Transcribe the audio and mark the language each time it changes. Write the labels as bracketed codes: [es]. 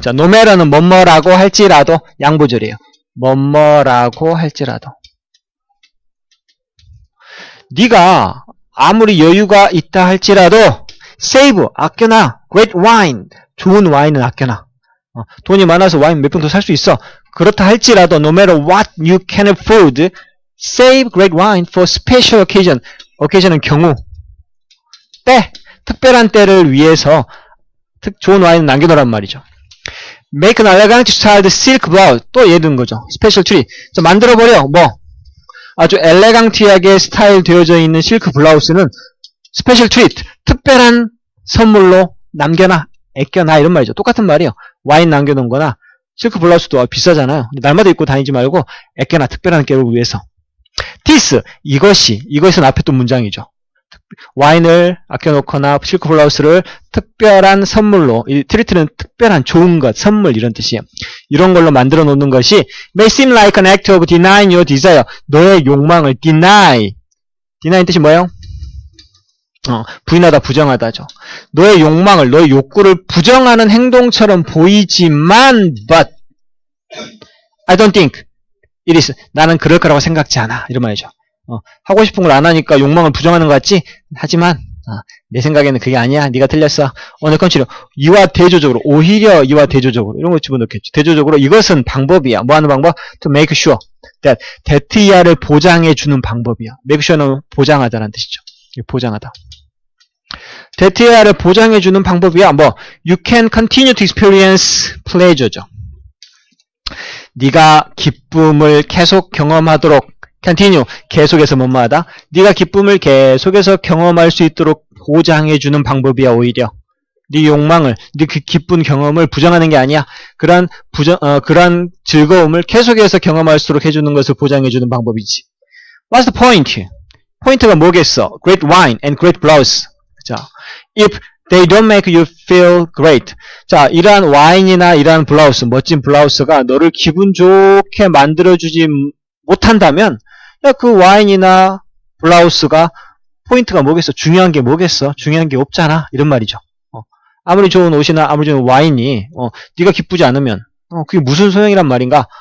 [ko] 자, no matter는 뭐뭐라고 할지라도 양보절이에요. 뭐뭐라고 할지라도. 네가 아무리 여유가 있다 할지라도 save, 아껴놔. great wine, 좋은 와인은 아껴놔. 돈이 많아서 와인 몇 병 더 살 수 있어. 그렇다 할지라도 [en] no matter what you can afford, save great wine for special occasion. [ko] occasion은 경우. 때, 특별한 때를 위해서 좋은 와인은 남겨놓으란 말이죠. [en] Make an elegant styled silk blouse. [ko] 또 예를 든 거죠. 스페셜 트리. 자, 만들어버려. 뭐 아주 엘레강티하게 스타일 되어져 있는 실크 블라우스는 스페셜 트리트. 특별한 선물로 남겨놔. 애껴놔. 이런 말이죠. 똑같은 말이에요. 와인 남겨놓은 거나 실크 블라우스도 비싸잖아요. 날마다 입고 다니지 말고 애껴놔. 특별한 때를 위해서. This. 이것은 앞에 또 문장이죠. 와인을 아껴놓거나 실크 블라우스를 특별한 선물로, 이 트리트는 특별한 좋은 것, 선물 이런 뜻이에요. 이런 걸로 만들어 놓는 것이 [en] may seem like an act of denying your desire. [ko] 너의 욕망을 deny 뜻이 뭐예요? 부인하다, 부정하다죠. 너의 욕망을, 너의 욕구를 부정하는 행동처럼 보이지만 [en] but I don't think it is. [ko] 나는 그럴 거라고 생각지 않아. 이런 말이죠. 하고 싶은 걸 안 하니까 욕망을 부정하는 것 같지? 하지만 내 생각에는 그게 아니야. 네가 틀렸어. 오늘 컨치료 이와 대조적으로, 오히려 이와 대조적으로 이런 거 집어넣겠죠. 대조적으로 이것은 방법이야. 뭐 하는 방법? [en] To make sure that that [ko] 이하를 보장해 주는 방법이야. make sure는 보장하다라는 뜻이죠. 보장하다. that 이하를 보장해 주는 방법이야. [en] 뭐 you can continue to experience pleasure죠. [ko] 네가 기쁨을 계속 경험하도록 continue, 계속해서 뭐뭐하다. 네가 기쁨을 계속해서 경험할 수 있도록 보장해주는 방법이야. 오히려 네 욕망을, 네 그 기쁜 경험을 부정하는 게 아니야. 그러한 즐거움을 계속해서 경험할수록 해주는 것을 보장해주는 방법이지. [en] What's the point? [ko] 포인트가 뭐겠어? [en] Great wine and great blouse. 자, if they don't make you feel great. [ko] 자, 이러한 와인이나 이러한 블라우스, 멋진 블라우스가 너를 기분 좋게 만들어주지 못한다면 야, 그 와인이나 블라우스가 포인트가 뭐겠어? 중요한 게 뭐겠어? 중요한 게 없잖아. 이런 말이죠. 아무리 좋은 옷이나 아무리 좋은 와인이 네가 기쁘지 않으면 그게 무슨 소용이란 말인가?